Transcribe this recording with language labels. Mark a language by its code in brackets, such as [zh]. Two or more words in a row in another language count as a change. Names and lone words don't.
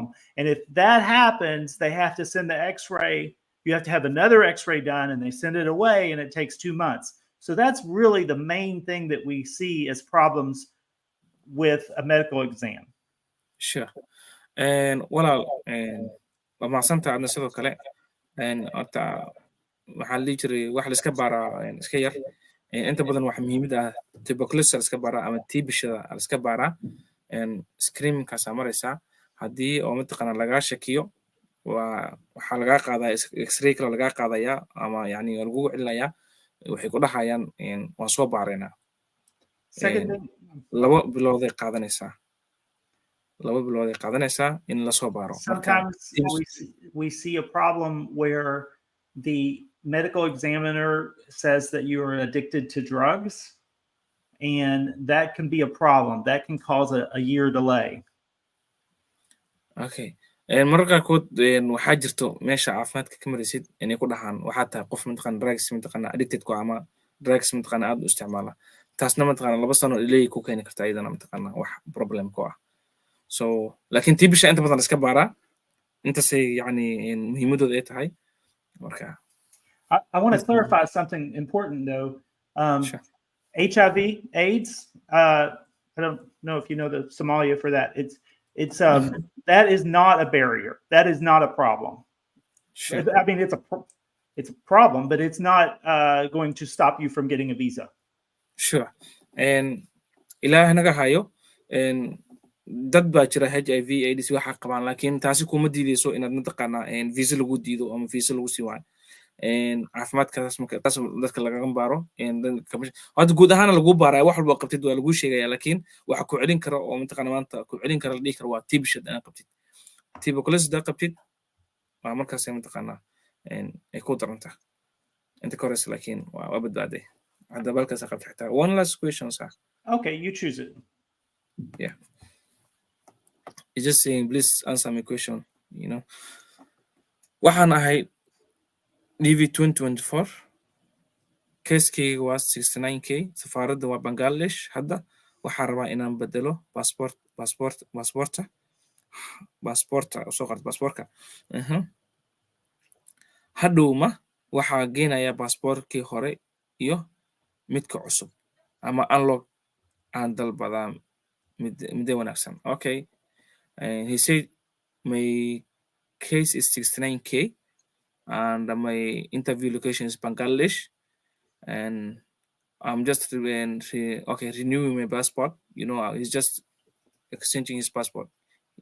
[en] And if that happens, they have to send the X-ray. You have to have another X-ray done, and they send it away, and it takes 2 months. So that's really the main thing that we see as problems with a medical exam. Sure. [so] And walaal mahadsantahay adna sidoo kale horta waxaa la jiray wax la iska baaraa iska yar inta badan waxa muhiimad ah tuberculosis la iska baaraa ama TB-shada la iska baaraa screeningkaasa maraysaa haddii oo mataqaana lagaa shakiyo waxaa lagaa qaadaa x-ray kale lagaa qaadayaa ama yani lagugu celinayaa waxay ku dhahayaan waan soo baaraynaa 2 bilooday qaadanaysaa in la soo baaro. [en] Sometimes we see a problem where the medical examiner says that you are addicted to drugs, and that can be a problem. That can cause a year delay. Okay. [so] mararka qaarkood waxaa jirto meesha caafimaadka ka maraysid inay ku dhahaan waxaa tahay qof mataqaana drugs mataqaana addicted ku ama drugs mataqaana aad u isticmaala taasna mataqaana 2 sano delay ku keeni kartaa iyadana mataqaana wax problem ku ah. So laakiin TB-sha inta badan iska baaraa intaasay yani muhiimadooda ay tahay marka. [en] I want to clarify something important though. Sure. HIV, AIDS. I don't know if you know the Somalia for that. It's that is not a barrier. That is not a problem. Sure. I mean, it's a problem, but it's not going to stop you from getting a visa. Sure. [so] Ilaahay naga hayo dad baa jira HIV AIDS waxa qabaan laakiin taasi kuma diideyso inaad mataqaana visa lagu diido ama visa lagu sii waayo caafimaadkaas marka taas dadka laga baaro hadda guud ahaan lagu baarayo wax walba qabtid waa lagu sheegaya laakiin waxa ku celin kara oo mataqaana maanta ku celin kara la dhihi karo waa TB-shad aan qabtid tuberculosis da qabtid waa markaas mataqaana ay ku daranta inta kores laakiin waa badbaaday hadda balkaas qabtid xitaa. [en] One last question sir. Okay, you choose it. Yeah. It's just saying, please answer my question. [so] Waxaan ahay DV 2024. Case-kayga waa 69K. Safaaradda waa Bangladesh. Hadda waxaan rabaa inaan bedelo baasportka. Hadhowma waxaa geenaya baasportkii hore iyo midka cusub ama unlock aan dalbadaa midda wanaagsan. [en] Okay. And he said my case is 69K and my interview location is Bangladesh and I'm just renewing my passport. He's just exchanging his passport.